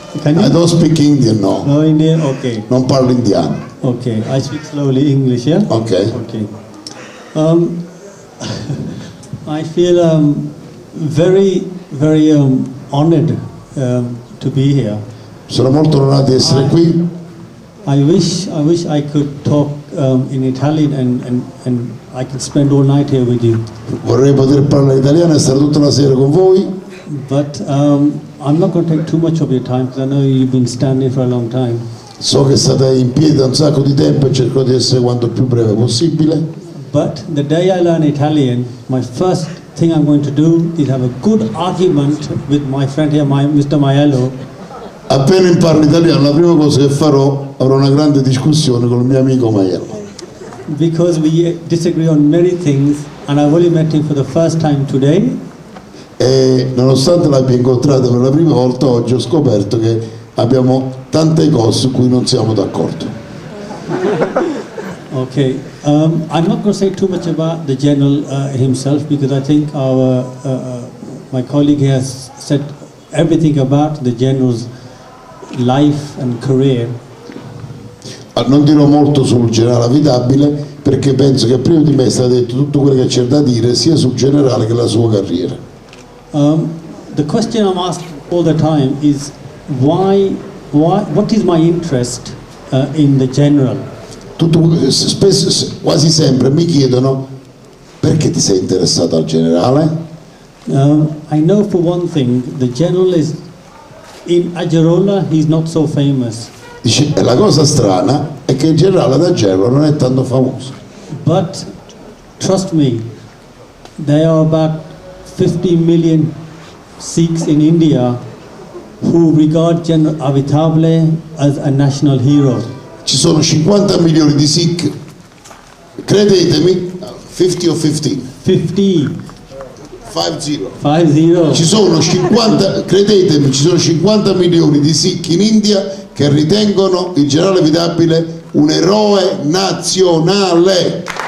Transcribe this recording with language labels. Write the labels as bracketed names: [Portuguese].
[English] Can you? I don't speak Indian, no. No Indian? Okay. [Italian] Non parlo indiano. [English] Okay. I speak slowly English, yeah? Ok. Okay. I feel very, very honored to be here. [Italian] Sono molto onorato di essere qui. [English] I wish I could talk in Italian and I could spend all night here with you. [Italian] Vorrei poter parlare italiano e stare tutta la sera con voi, [English] But I'm not going to take too much of your time because I know you've been standing for a long time. [Italian] so che state in piedi da un sacco di tempo e cerco di essere quanto più breve possibile. [English] But the day I learn Italian, my first thing I'm going to do is have a good argument with my friend here, Mr. Maiello. [Italian] Appena imparo l'italiano, la prima cosa che farò, avrò una grande discussione con il mio amico Maiello, [English] Because we disagree on many things, and I've only met him for the first time today. [Italian] e nonostante l'abbia incontrato per la prima volta oggi ho scoperto che abbiamo tante cose su cui non siamo d'accordo. [English] Okay, I'm not going to say too much about the general himself because I think our my colleague has said everything about the general's life and career. [Italian] Non dirò molto sul generale Avitabile perché penso che prima di me è stato detto tutto quello che c'è da dire sia sul generale che la sua carriera. [English] The question I'm asked all the time is why what is my interest in the general? [Italian] Spesso, quasi sempre mi chiedono perché ti sei interessato al generale. [English] I know for one thing the general is in Agerola, he's not so famous. [Italian] Dice, e la cosa strana è che il generale da Gerlo non è tanto famoso, [English] But trust me, there are about 50 million Sikhs in India who regard General Avitable as a national hero. [Italian] ci sono 50 milioni di Sikh, credetemi, 50 o 15? 50. 50. Ci sono 50, credetemi, ci sono 50 milioni di Sikh in India che ritengono il generale Avitabile un eroe nazionale.